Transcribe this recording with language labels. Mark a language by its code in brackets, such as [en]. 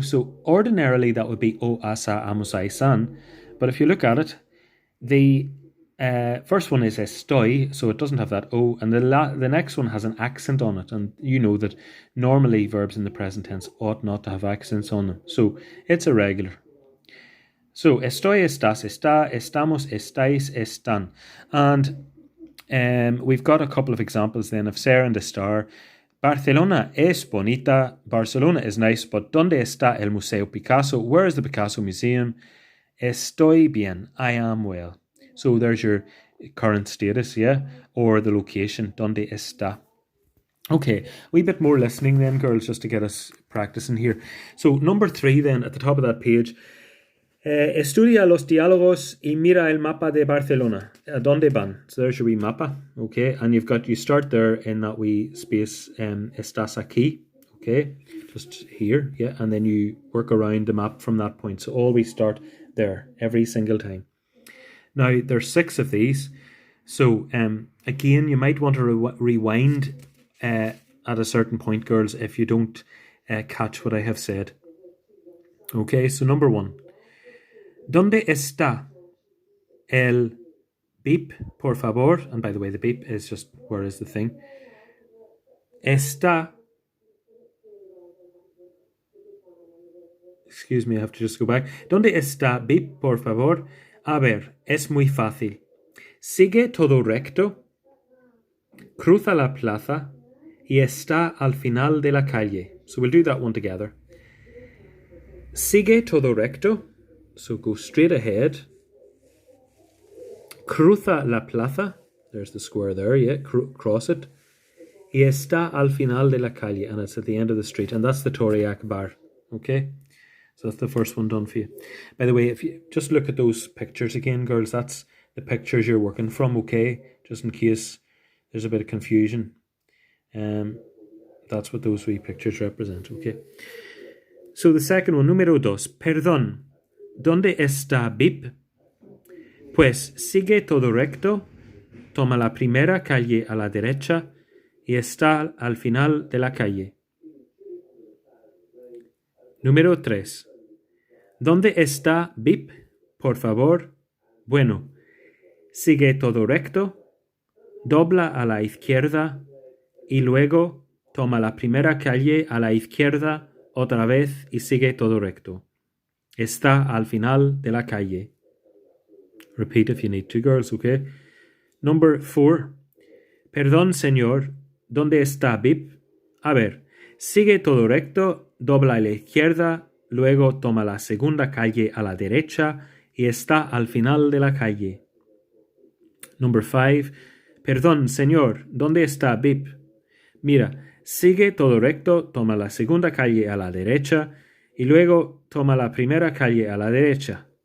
[en] So ordinarily that would be o, asa, amos, san. But if you look at it, the first one is estoy, so it doesn't have that o. And the next one has an accent on it. And you know that normally verbs in the present tense ought not to have accents on them. So it's irregular. [es] So, estoy, estás, está, estamos, estáis, están. [en] And we've got a couple of examples then of ser and estar. [es] Barcelona es bonita. [en] Barcelona is nice, but [es] ¿dónde está el Museo Picasso? [en] Where is the Picasso Museum? [es] Estoy bien. [en] I am well. So there's your current status, yeah? Or the location. [es] ¿Dónde está? [en] Okay, a wee bit more listening then, girls, just to get us practicing here. So number 3 then, at the top of that page. [es] Estudia los diálogos y mira el mapa de Barcelona. ¿Dónde van? [en] So there's your wee mapa, okay? And you start there in that wee space, [es] estás aquí, [en] okay? Just here, yeah? And then you work around the map from that point. So always start there, every single time. Now, there's 6 of these. So, again, you might want to rewind at a certain point, girls, if you don't catch what I have said. Okay, so number 1. [es] ¿Dónde está el beep, por favor? [en] And by the way, the beep is just where is the thing. Está. Excuse me, I have to just go back. [es] ¿Dónde está beep, por favor? A ver, es muy fácil. Sigue todo recto, cruza la plaza y está al final de la calle. [en] So we'll do that one together. [es] Sigue todo recto. [en] So go straight ahead. [es] Cruza la plaza. [en] There's the square there, yeah. Cross it. [es] Y está al final de la calle. [en] And it's at the end of the street. And that's the Torre Akbar. Okay? So that's the first one done for you. By the way, if you just look at those pictures again, girls, that's the pictures you're working from, okay? Just in case there's a bit of confusion. That's what those wee pictures represent, okay? So the second one, [es] número 2. Perdón. ¿Dónde está Bip? Pues sigue todo recto, toma la primera calle a la derecha y está al final de la calle. Número 3. ¿Dónde está Bip? Por favor. Bueno, sigue todo recto, dobla a la izquierda y luego toma la primera calle a la izquierda otra vez y sigue todo recto. Está al final de la calle. [en] Repeat if you need to, girls, okay? Number 4. [es] Perdón, señor. ¿Dónde está Bip? A ver, sigue todo recto, dobla a la izquierda, luego toma la segunda calle a la derecha y está al final de la calle. [en] Number 5. [es] Perdón, señor. ¿Dónde está Bip? Mira, sigue todo recto, toma la segunda calle a la derecha y luego toma la primera calle a la derecha.